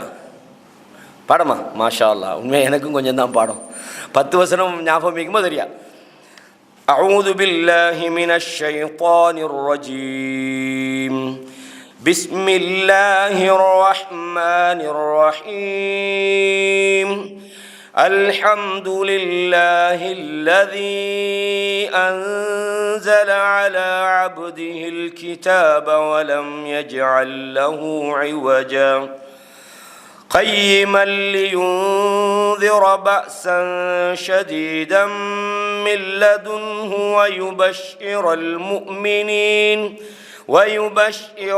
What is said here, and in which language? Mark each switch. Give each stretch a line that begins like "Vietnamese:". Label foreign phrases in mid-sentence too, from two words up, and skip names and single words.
Tamil: பாடமா?
Arabic: ما شاء الله.
Tamil: உண்மையாக எனக்கும் கொஞ்சம் தான் பாடம், 10 வசனம் ஞாபகம் வைக்கும்போது தெரியா.
Arabic: أعوذ بالله من الشيطان الرجيم. بسم الله الرحمن الرحيم. الحمد لله الذي أنزل على عبده الكتاب ولم يجعل له عوجا قيما لينذر بأسا شديدا من لدنه ويبشر